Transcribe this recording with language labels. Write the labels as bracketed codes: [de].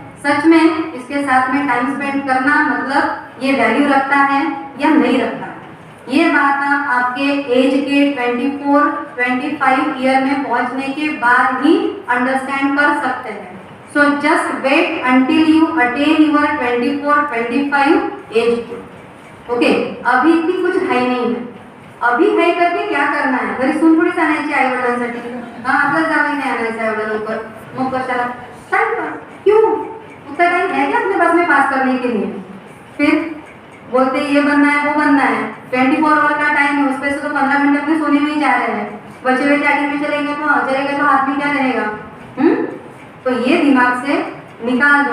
[hi] सच में इसके साथ में टाइम स्पेंड करना मतलब ये वैल्यू रखता है या नहीं रखता। ये बात आप आपके एज के 24-25 ईयर में पहुंचने के बाद ही अंडरस्टैंड कर सकते हैं। [en] So just wait until you attain your 24-25 age. [mr] Okay, [hi] अभी इतनी कुछ [mr] हाई नाही आहे. [hi] अभी हाई करके क्या करना है? [mr] घरी सून थोडीच आणायची आई वडिलांसाठी. हा, आपल्याला जावई नाही आणायचं एवढं लवकर. मग कशाला? टाइम. [hi] क्यों? उतना टाइम है क्या अपने पास में पास करने के लिए? फिर बोलते ये बनना है वो बनना है. 24 आवर का टाइम है, उसमें से तो 15 मिनट अपने सोने में ही जा रहे हैं. बचे हुए चैटिंग में चलेंगे तो हाथ में क्या रहेगा? तो ये दिमाग से निकाल दो.